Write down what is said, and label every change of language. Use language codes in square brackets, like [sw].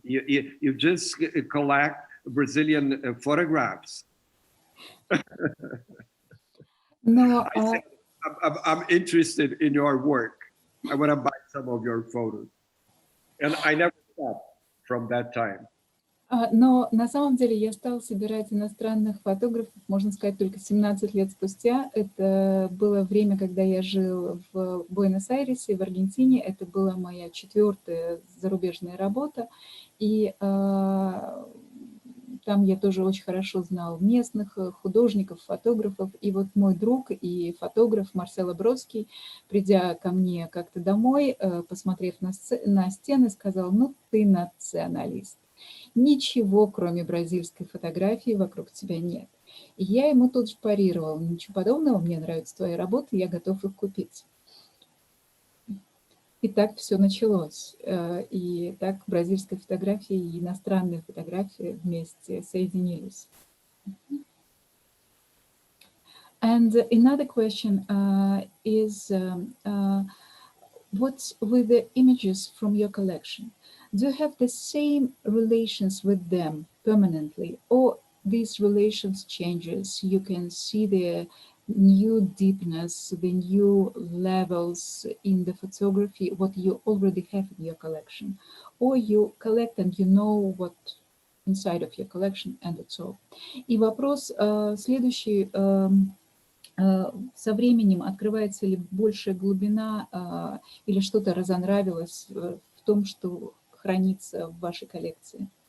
[en] You just collect Brazilian photographs." [ru] Но [en] I said, I'm interested in your work. I want to buy some of your photos. And I never stopped from that time. [ru] Но на самом деле я стала собирать иностранных фотографов, можно сказать, только 17 лет спустя. Это было время, когда я жил в Буэнос-Айресе, в Аргентине. Это была моя 4-я зарубежная работа. И там я тоже очень хорошо знал местных художников, фотографов. И вот мой друг и фотограф Марсело Бродский, придя ко мне как-то домой, посмотрев на стены, сказал: "Ну, ты националист. Ничего, кроме бразильской фотографии, вокруг тебя нет". И я ему тут же парировала: "Ничего подобного, мне нравятся твои работы, я готов их купить". И так все началось. И так бразильская фотография и иностранные фотографии вместе соединились. [en] And another question is, what's with the images from your collection? Do you have the same relations with them permanently, or these relations changes? You can see the new deepness, the new levels in the photography, what you already have in your collection, or you collect and you know what inside of your collection, and that's all. [ru] И вопрос следующий. Со временем открывается ли большая глубина или что-то разонравилось в том, что хранится в вашей коллекции?